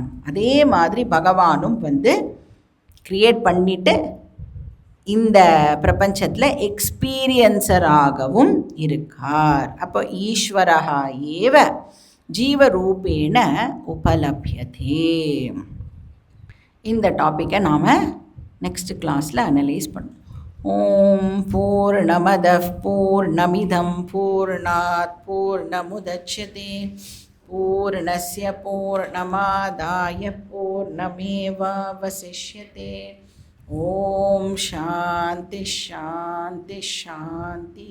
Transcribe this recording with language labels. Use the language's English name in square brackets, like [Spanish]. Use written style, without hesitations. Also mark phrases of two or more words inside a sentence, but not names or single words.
[Tamil] அதே மாதிரி பகவானும் க்ரியேட் பண்ணிவிட்டு இந்த பிரபஞ்சத்தில் எக்ஸ்பீரியன்ஸராகவும் இருக்கார். [Sanskrit] அப்போ ईश्वरः एव जीवरूपेण उपलभ्यते. [Tamil] இந்த டாப்பிக்கை நாம் [English] next class [Tamil] அனலைஸ் பண்ணுவோம். [Sanskrit] ओं पूर्णमदः पूर्णमिदं पूर्णात् पूर्णमुदच्यते पूर्णस्य पूर्णमादाय पूर्णमेवावशिष्यते. ओं शान्ति शान्ति शान्ति.